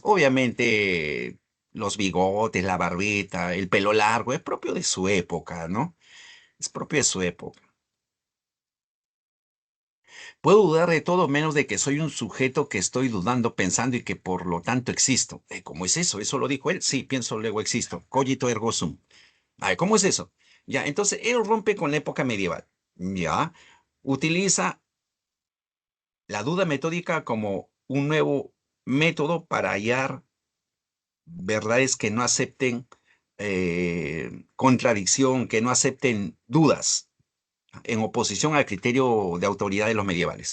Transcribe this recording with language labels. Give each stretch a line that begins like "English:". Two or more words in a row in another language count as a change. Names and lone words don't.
Spanish: Obviamente, los bigotes, la barbita, el pelo largo, es propio de su época, ¿no? Es propio de su época. Puedo dudar de todo menos de que soy un sujeto que estoy dudando, pensando y que por lo tanto existo. ¿Cómo es eso? ¿Eso lo dijo él? Sí, pienso, luego existo.
Latin: Cogito ergo sum.
Spanish: A ver, ¿cómo es eso? Ya, entonces él rompe con la época medieval. Ya, utiliza la duda metódica como un nuevo método para hallar verdades que no acepten contradicción, que no acepten dudas, en oposición al criterio de autoridad de los medievales.